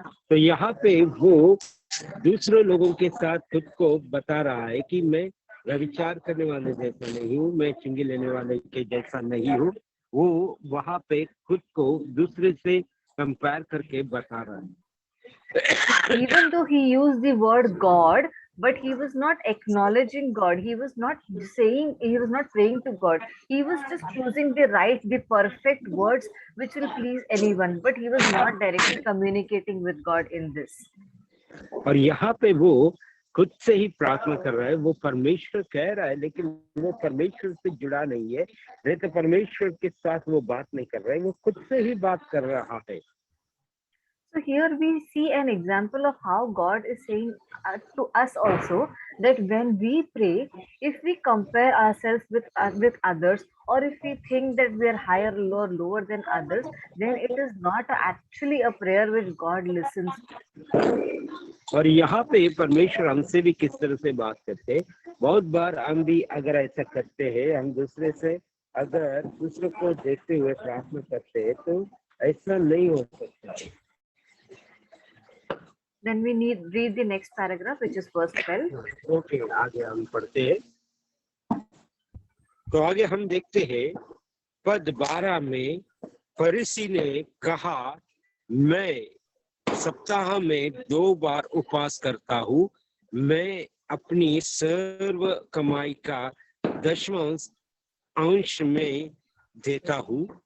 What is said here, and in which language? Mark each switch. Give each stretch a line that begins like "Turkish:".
Hindi: तो यहाँ पे वो दूसरे लोगों के साथ खुद को बता रहा है कि मैं व्यभिचार करने वाले जैसा नहीं हूँ, मैं चुंगी लेने वाले के जैसा नहीं हूँ। वो वहां पे खुद को दूसरे से कंपेयर करके बता रहा है।
English: Even though he used the word God, but he was not acknowledging God. He was not saying, he was not praying to God. He was just choosing the right, the perfect words which will please anyone. But he was not directly communicating with God in this.
Hindi: और यहाँ पे वो खुद से ही प्रार्थना कर रहा है। वो परमेश्वर कह रहा है, लेकिन वो परमेश्वर से जुड़ा नहीं है, नहीं तो परमेश्वर के साथ वो बात नहीं कर रहा है, वो खुद से ही बात कर रहा है।
English: So here we see an example of how God is saying to us also that when we pray, if we compare ourselves with others, or if we think that we are higher or lower than others, then it is not actually a prayer which God listens to.
Hindi: और यहाँ पे परमेश्वर हमसे भी किस तरह से बात करते हैं। बहुत बार हम भी अगर ऐसा करते हैं, हम दूसरे से अगर दूसरों को देखते हुए प्रार्थना करते हैं, तो ऐसा नहीं हो सकता।
English: Then we need read the next paragraph, which is verse 12.
Hindi: Okay, आगे हम पढ़ते हैं। तो आगे हम देखते हैं पद 12 में फरीसी ने कहा, मैं सप्ताह में 2 बार उपवास करता हूँ, मैं अपनी सर्व कमाई का 10वां अंश में देता हूँ।